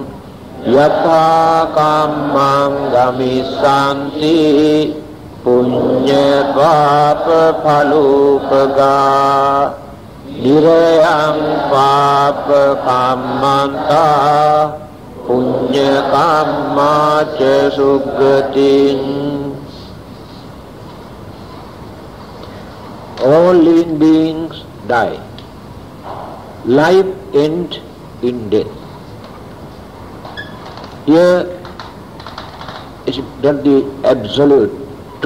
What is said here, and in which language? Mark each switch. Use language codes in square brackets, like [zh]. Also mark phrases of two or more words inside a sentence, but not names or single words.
[pi] Yatha kammang gamissanti. Punya papa phalupaga. Nirayang papa kammanta. Punya kamma ca sugatin. [en] All living beings die. Life ends in death. Here is not the absolute truth.